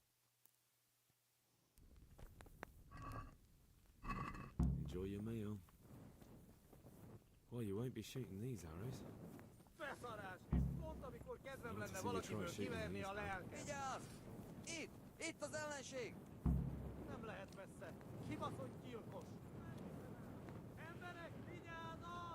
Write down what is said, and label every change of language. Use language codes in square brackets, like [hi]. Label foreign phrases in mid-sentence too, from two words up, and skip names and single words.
[en] Enjoy your meal. Well, you won't be shooting these arrows. [hu] Beszarás! És pont amikor kedvem lenne valakiből kiverni a lelket. Vigyázz! Itt! Itt az ellenség! Nem lehet messze. Kibaszott gyilkos! Emberek, vigyázat!